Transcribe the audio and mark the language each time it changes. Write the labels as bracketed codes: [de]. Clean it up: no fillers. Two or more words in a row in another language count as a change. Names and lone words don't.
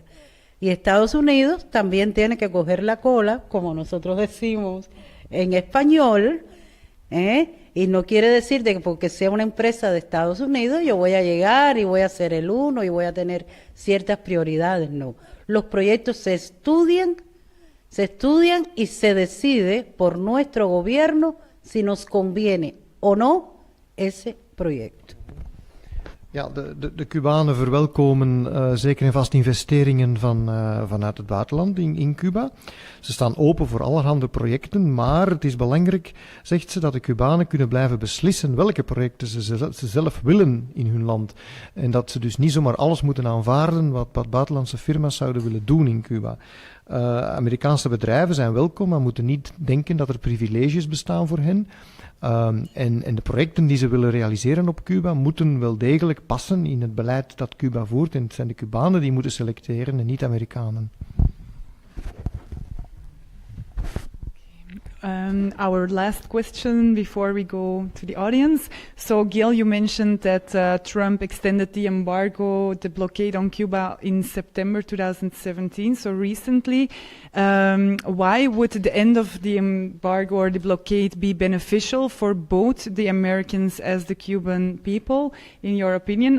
[es] Y Estados Unidos también tiene que coger la cola, como nosotros decimos en español, y no quiere decir de que porque sea una empresa de Estados Unidos yo voy a llegar y voy a ser el uno y voy a tener ciertas prioridades, no. Los proyectos se estudian y se decide por nuestro gobierno si nos conviene o no ese proyecto. [nl] Ja, de Cubanen verwelkomen zeker en vast investeringen vanuit het buitenland in Cuba. Ze staan open voor allerhande projecten, maar het is belangrijk, zegt ze, dat de Cubanen kunnen blijven beslissen welke projecten ze zelf willen in hun land. En dat ze dus niet zomaar alles moeten aanvaarden wat buitenlandse firma's zouden willen doen in Cuba. Amerikaanse bedrijven zijn welkom, maar moeten niet denken dat er privileges bestaan voor hen. En de projecten die ze willen realiseren op Cuba moeten wel degelijk passen in het beleid dat Cuba voert. En het zijn de Cubanen die moeten selecteren en niet Amerikanen. [en] Our last question before we go to the audience. So, Gail, you mentioned that Trump extended the embargo, the blockade on Cuba in September 2017, so recently. Why would the end of the embargo or the blockade be beneficial for both the Americans as the Cuban people, in your opinion?